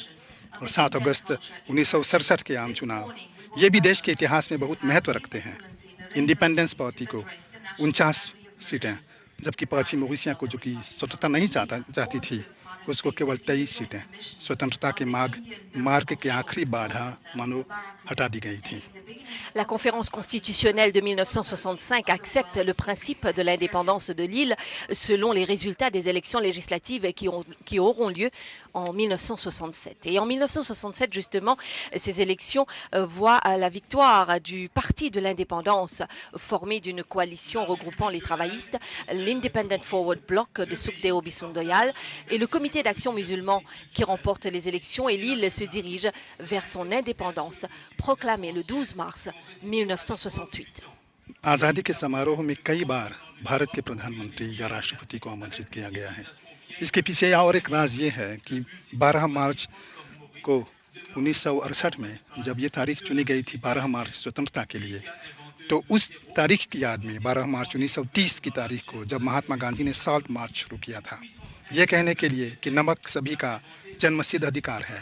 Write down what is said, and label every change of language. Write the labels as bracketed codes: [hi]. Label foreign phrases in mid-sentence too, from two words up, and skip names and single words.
[hi] और 7 अगस्त 1967 के आम चुनाव ये भी देश के इतिहास में बहुत महत्व रखते हैं। इंडिपेंडेंस पार्टी को 49 सीटें जबकि पश्चिमी मॉरिशस को जो कि स्वतंत्रता नहीं चाहती थी उसको केवल 23 सीटें स्वतंत्रता के मार्ग के आखिरी बाधा मानो हटा दी गई थी। [fr] La conférence constitutionnelle de 1965 accepte le principe de l'indépendance de l'île selon les résultats des élections législatives qui auront lieu en 1967. Et en 1967, justement, ces élections voient la victoire du Parti de l'indépendance formé d'une coalition regroupant les travaillistes, l'Independent Forward Bloc de Sukhdeo Bisundoyal et le Comité d'action musulman qui remporte les élections et l'île se dirige vers son indépendance proclamée le 12 mars 1968. [hi] आज़ादी के समारोह में कई बार भारत के प्रधानमंत्री या राष्ट्रपति को आमंत्रित किया गया है। इसके पीछे और एक राज ये है कि 12 मार्च को 1968 में जब ये तारीख चुनी गई थी 12 मार्च स्वतंत्रता के लिए तो उस तारीख की याद में 12 मार्च 1930 की तारीख को जब महात्मा गांधी ने साल्ट मार्च शुरू किया था ये कहने के लिए कि नमक सभी का जन्मसिद्ध अधिकार है।